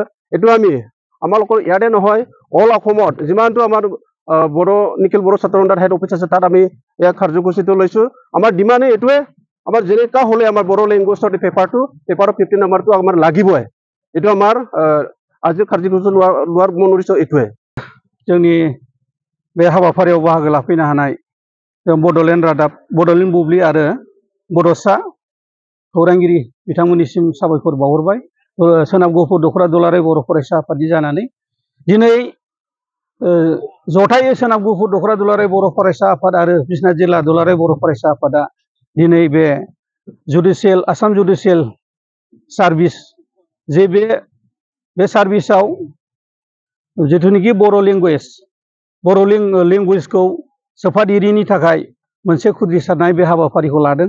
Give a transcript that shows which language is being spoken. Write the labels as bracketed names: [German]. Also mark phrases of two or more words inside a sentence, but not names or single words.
[Assamese] এইটো আমি আমালোকৰ ইয়াতে নহয়, অল অসমত যিমানটো আমাৰ বড়ো নিখিল बर' ছাত্ৰ সন্থাৰ হেড অফিচ আছে তাত আমি এই কাৰ্যসূচীটো লৈছোঁ। আমাৰ ডিমাণ্ডে এইটোৱে, আমার যেনেকা হলে আমার বড়ো ল্যাঙ্গুয়েজৰ পেপাৰটো 50 নাম্বাৰটো আমাৰ লাগিবই। এইটো আমাৰ আজি কাৰ্যসূচী লোৱাৰ মন উদ্দেশ্য এইটোৱে। [Bodo] जोंनि बे हाबाफारियाव बाहागो लाफैनो हानाय बड'लेण्ड रादाब, बड'लेण्ड बुब्लि आरो बड'सा खौरांगिरि बिथांमोननिसिम साबायखर बावहरबाय। सोनाब गफुर दख'रा दुलाराय बर' फरायसा आफादनि जानानै दिनै जथायै सोनाब गफुर दख'रा दुलाराय बर' फरायसा आफाद आरो बिश्वनाथ जिल्ला दुलाराय बर' फरायसा आफादा दिनै बे जुडिसियेल आसाम जुडिसियेल सार्भिस जे बे सार्भिसआव जिथुनिखि बर' लेंगुवेजखौ सोफादेरिनि थाखाय मोनसे खुद्रिसारनाय बे हाबाफारिखौ लादों।